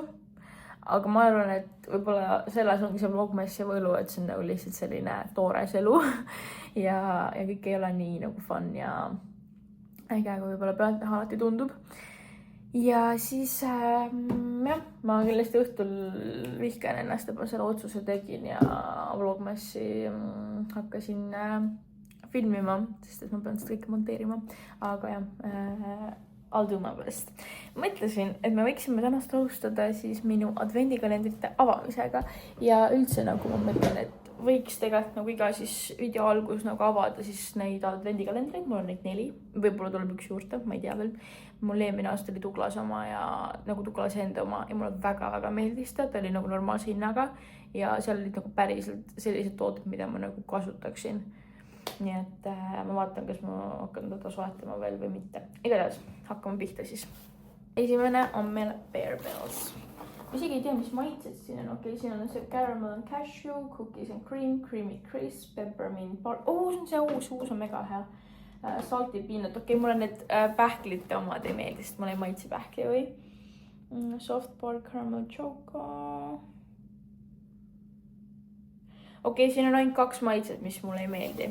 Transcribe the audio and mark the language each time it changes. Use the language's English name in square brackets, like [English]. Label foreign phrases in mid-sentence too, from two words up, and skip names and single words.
[Estonian] Aga ma arvan, et võib-olla selles ongi see Vlogmassi võlu, et see on nagu lihtsalt selline toores elu ja kõik ei ole nii nagu fun ja äge, kui võib-olla pealtnäha alati tundub. Ja siis jah, ma kindlasti õhtul vihkan ennast, et ma selle otsuse tegin ja Vlogmassi hakkasin filmima, sest et ma pean seda kõike monteerima. Aga jah, [English] I'll do my best. [Estonian] Mõtlesin, et me võiksime tänast alustada siis minu advendikalendrite avamisega ja üldse nagu ma mõtlen, et võiks tegelikult nagu iga siis video algus nagu avada siis neid advendikalendreid. Mul on neid 4, võib-olla tuleb üks juurde, ma ei tea veel. Mul eelmine aasta oli Tuglas oma ja nagu Tuglas enda oma ja mulle väga-väga meeldis ta oli nagu normaalse hinnaga ja seal olid nagu päriselt sellised tooted, mida ma nagu kasutaksin. Nii et ma vaatan, kas ma hakkan teda soetama veel või mitte. Igatahes hakkame pihta siis. Esimene on meil Bear Bells. Ma isegi ei tea, mis maitsed siin on. Okei, siin on see [English] caramel and cashew, cookies and cream, creamy crisp, peppermint bar. [Estonian] See on see uus on mega hea. [English] Salty peanut. [Estonian] Okei, mulle need pähklite omad ei meeldi, sest mulle ei maitse pähkli või. [English] Soft bar caramel choco. [Estonian] Okei, siin on ainult 2 maitset, mis mulle ei meeldi.